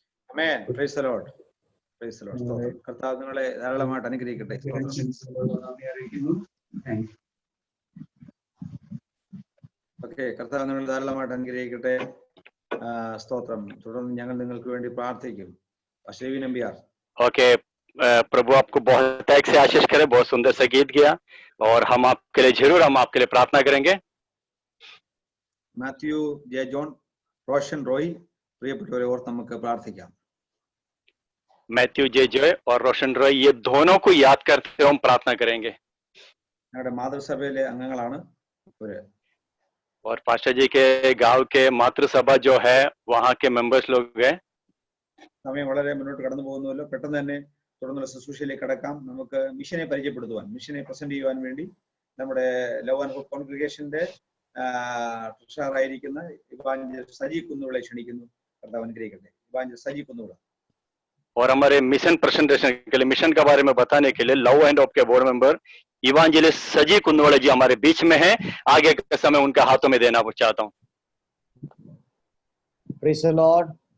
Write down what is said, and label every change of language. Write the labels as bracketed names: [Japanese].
[English] ആമേൻ. Praise the Lord. Praise the Lord. സ്തോത്രം. [Malayalam] കർത്താവ് നിങ്ങളെ ധാരാളമായിട്ട് അനുഗ്രഹിക്കട്ടെ. നന്ദി അറിയിക്കുന്നു. [English] Thank you. [Malayalam] ഓക്കെ, കർത്താവ് നിങ്ങൾ ധാരാളമായിട്ട് അനുഗ്രഹിക്കട്ടെ. സ്തോത്രം. തുടർന്ന് ഞങ്ങൾ നിങ്ങൾക്ക് വേണ്ടി പ്രാർത്ഥിക്കും. അശ്ലീവി നമ്പ്യാർ. [Hindi] ओके, प्रभु आपको बहुत तैक से आशीष करे। बहुत सुंदर सा गीत गया और हम आपके लिए जरूर हम आपके लिए प्रार्थना करेंगे। [Malayalam] മാത്യു ജെ ജോൺ, റോഷൻ റോയ്, പ്രിയപ്പെട്ടവരെ ഓർത്ത് നമുക്ക് പ്രാർത്ഥിക്കാം. [Hindi] मैथ्यू जे जॉय और रोशन रॉय, ये दोनों को याद करते हुए हम प्रार्थना करेंगे। [Malayalam] ഞങ്ങളുടെ മാതൃസഭയിലെ അംഗങ്ങളാണ് ഇവര്. [Hindi] और पास्टर जी के गांव के मातृसभा जो है वहाँ के मेंबर्स लोग हैं। [Malayalam] സമയം വളരെ മുന്നോട്ട് കടന്നു പോകുന്നല്ലോ. പെട്ടെന്ന് തന്നെ തുടർന്നുള്ള ശുശ്രൂഷയിലേക്ക് കടക്കാം. നമുക്ക് മിഷനെ പരിചയപ്പെടുത്തുവാൻ, മിഷനെ പ്രസന്റ് ചെയ്യുവാൻ വേണ്ടി നമ്മുടെ love and hope കോൺഗ്രിഗേഷന്റെ ട്രഷറായിരിക്കുന്ന evangelist Saji കുന്നുവിളെ ക്ഷണിക്കുന്നു. കർത്താവ് അനുഗ്രഹിക്കട്ടെ. ഇവാഞ്ചലിസ്റ്റ് സജി കുന്നുവിള. [Hindi] और हमारे मिशन प्रेजेंटेशन के लिए, मिशन के बारे में बताने के लिए लव एंड हॉप के बोर्ड मेंबर इवांजेलिस्ट सजी कुंदवाड़े जी हमारे बीच में हैं। आगे का समय उनके हाथों में देना चाहता हूँ। [English] Praise the Lord.